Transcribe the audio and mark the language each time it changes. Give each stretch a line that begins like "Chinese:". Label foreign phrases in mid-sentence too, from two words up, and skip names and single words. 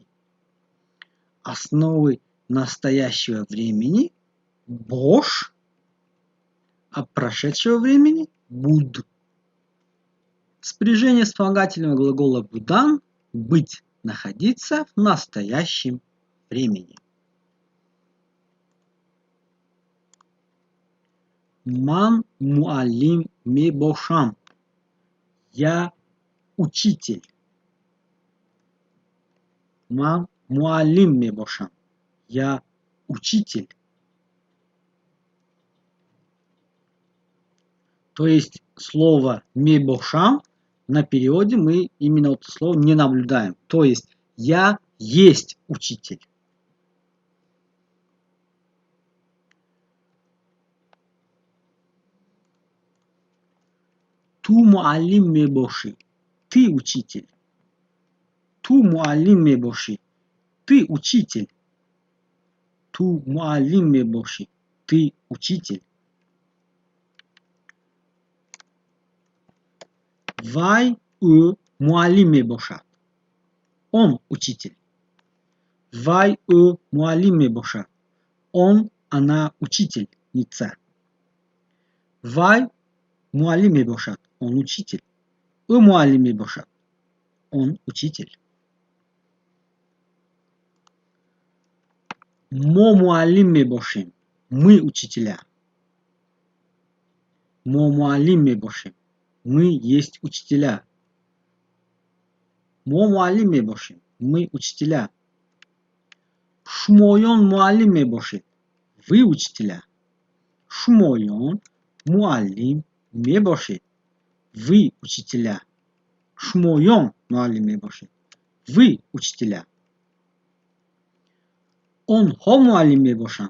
Russian: Основы настоящего времени бош, а прошедшего времени буд. Спряжение вспомогательного глагола будан быть, находиться в настоящем времени.
Tajik: Ман муалим мебошам.
Russian: Я учитель.
Tajik: Ман муалим мебошам.
Russian: Я учитель. То есть слово мебошам на переводе мы именно это слово не наблюдаем. То есть я есть учитель.
Tajik: Ту муалим мебоши.
Russian: Ты учитель.
Tajik: Ту муалим мебоши.
Russian: Ты учитель.
Tajik: Ту муалим мебоши.
Russian: Ты учитель.
Tajik: Вай муалим мебошат.
Russian: Он учитель.
Tajik: Вай муалим мебошат.
Russian: Он, она учительница.
Tajik: Вай муалим мебошат.
Russian: Он учитель.
Tajik: Муалим мебошат.
Russian: Он учитель.
Tajik: Мо муалим мебошим.
Russian: Мы учителя.
Tajik: Мо муалим мебошим.
Russian: Мы есть учителя.
Tajik: Мо муалим мебошим.
Russian: Мы учителя.
Tajik: Шмойон муалим мебошит.
Russian: Вы учителя.
Tajik: Шмойон муалим мебошит.
Russian: Вы учителя.
Tajik: Шмойон муалим мебошит.
Russian: Вы учителя.
Tajik: Он хо муалим мебошан.